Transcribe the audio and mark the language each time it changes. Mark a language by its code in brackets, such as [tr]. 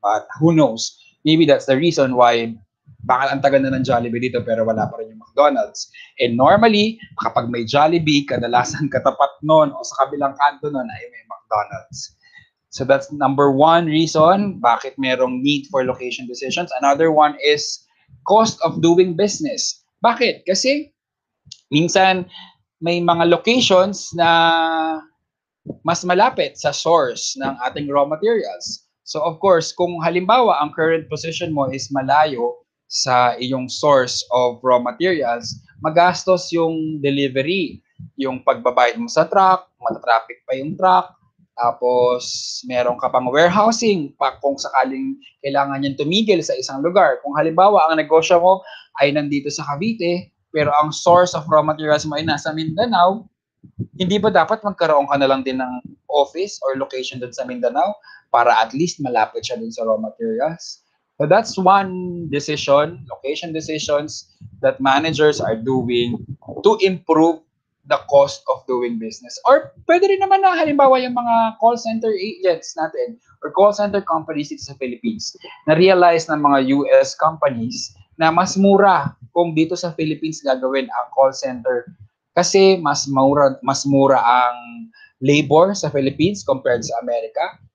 [en] But who knows? Maybe that's the reason why [tl] bakit ang tagal na ng Jollibee dito pero wala pa rin yung McDonald's. And normally, kapag may Jollibee, kadalasan katapat nun o sa kabilang kanto nun ay may McDonald's. [en] So that's number one reason [tl] bakit merong [en] need for location decisions. Another one is cost of doing business. [tl] Bakit? Kasi minsan may mga locations na mas malapit sa source ng ating raw materials. So of course, kung halimbawa ang current position mo is malayo sa iyong source of raw materials, magastos yung delivery, yung pagbabayad mo sa truck, matatraffic pa yung truck, tapos meron ka pang warehousing pa kung sakaling kailangan niyang tumigil sa isang lugar. Kung halimbawa ang negosyo mo ay nandito sa Cavite, pero ang source of raw materials mo ay nasa Mindanao, hindi ba dapat magkaroon ka na lang din ng office or location doon sa Mindanao para at least malapit siya doon sa raw materials? [en] So that's one decision, location decisions that managers are doing to improve the cost of doing business. [tl] Or pwede rin naman na halimbawa yung mga call center agents natin or call center companies dito sa Philippines na realize ng mga US companies na mas mura kung dito sa Philippines gagawin ang call center kasi mas mura ang labor sa Philippines compared sa America.